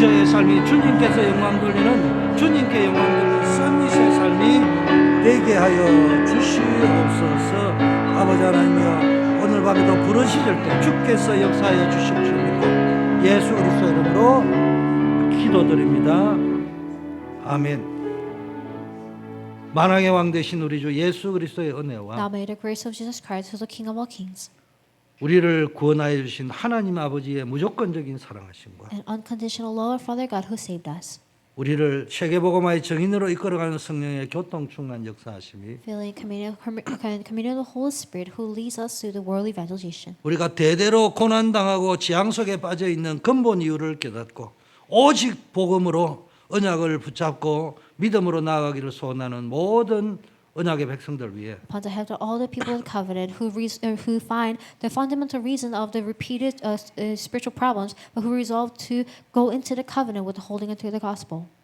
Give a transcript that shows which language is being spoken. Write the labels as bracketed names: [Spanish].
[Korean] 저의 삶이 주님께서 영광 돌리는 주님께 영광 돌리는 서밋의 삶이 되게 하여 주시옵소서. 아버지 하나님이여, 오늘 밤에도 부르시실 때 주께서 역사하여 주실 줄 믿고 예수 그리스도 이름으로 기도드립니다. 아멘. 만왕의 왕 되신 우리 주 예수 그리스도의 은혜와 [English] Now may the grace of Jesus Christ, who is the King of all kings, [Korean] 우리를 구원하여 주신 하나님 아버지의 무조건적인 사랑하심과 [English] and unconditional love of Father God who saved us, [Korean] 우리를 세계복음화의 정인으로 이끌어가는 성령의 교통충만 역사하심이 [English] filling communion of the Holy Spirit who leads us through the world evangelization. [Korean] 우리가 대대로 고난당하고 재앙 속에 빠져 있는 근본 이유를 깨닫고 오직 복음으로 언약을 붙잡고 믿음으로 나아가기를 소원하는 모든 언약의 백성들 위해 [English] Upon the head of all the people in covenant who find the fundamental reason of the repeated spiritual problems, but who resolve to go into the covenant with holding into the gospel.